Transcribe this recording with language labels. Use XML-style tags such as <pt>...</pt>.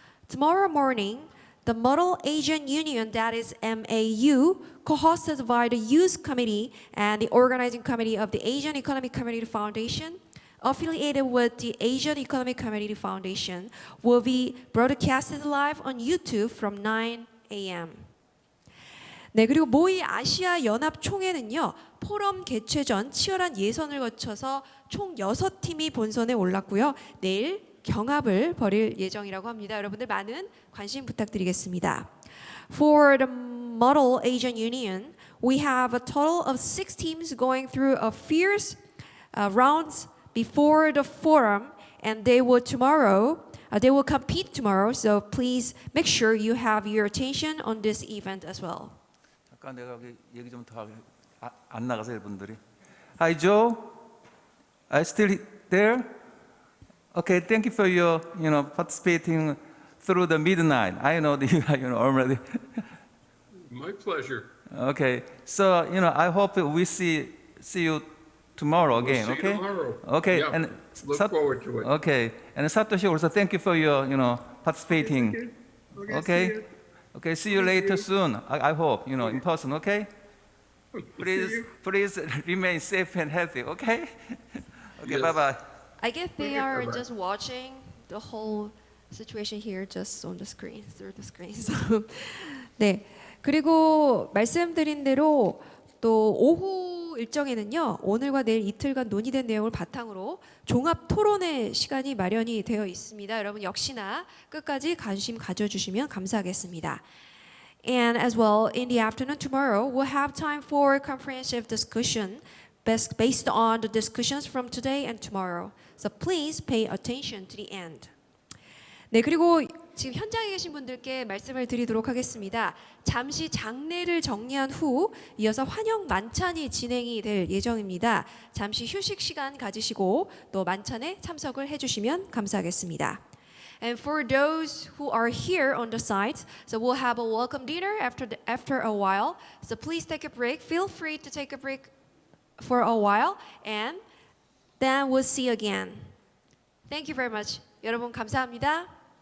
<en>Tomorrow morning, the Model Asian Union, that is MAU, co-hosted by the Youth Committee and the Organizing Committee of the Asian Economic Community Foundation, affiliated with the Asian Economic Community Foundation, will be broadcasted live on YouTube from 9 a.m.</en> <ko>네, 그리고 모의 아시아 연합 총회는요, 포럼 개최 전 치열한 예선을 거쳐서 총 6팀이 본선에 올랐고요. 내일 경합을 벌일 예정이라고 합니다. 여러분들 많은 관심 부탁드리겠습니다.</ko> <en>For the Model Asian Union, we have a total of 6 teams going through a fierce rounds before the forum, and they will compete tomorrow. So please make sure you have your attention on this event as well.</en> <ko>잠깐 내가 얘기 좀 더 안 나가서 여러분들이.</ko> <en>Hi Joe, I still there? Okay, thank you for your participating through the midnight. I know that you are already. My pleasure. Okay, so I hope we see you tomorrow again. We'll see okay. you tomorrow. Okay, Yeah, and look forward to it. Okay, and Satoshi also thank you for your participating. Okay. Okay, see you later soon. I hope in person. Okay. Please remain safe and healthy. Okay. Okay. Yes. Bye bye. I guess they are just watching the whole situation here just on the screen, through the screen. So, 네.</en> <ko>그리고 말씀드린 대로 또 오후 일정에는요, 오늘과 내일 이틀간 논의된 내용을 바탕으로 종합 토론의 시간이 마련이 되어 있습니다. 여러분 역시나 끝까지 관심 가져주시면 감사하겠습니다.</ko> <en>And as well, in the afternoon tomorrow, we'll have time for comprehensive discussion based on the discussions from today and tomorrow. So please pay attention to the end.</en> <ko>네, 그리고 지금 현장에 계신 분들께 말씀을 드리도록 하겠습니다. 잠시 장례를 정리한 후 이어서 환영 만찬이 진행이 될 예정입니다. 잠시 휴식 시간 가지시고 또 만찬에 참석을 해주시면 감사하겠습니다.</ko> <en>And for those who are here on the site, so we'll have a welcome dinner after a while. So please take a break. Feel free to take a break for a while, and then we'll see you again. Thank you very much.</en> <ko>여러분 감사합니다.</ko>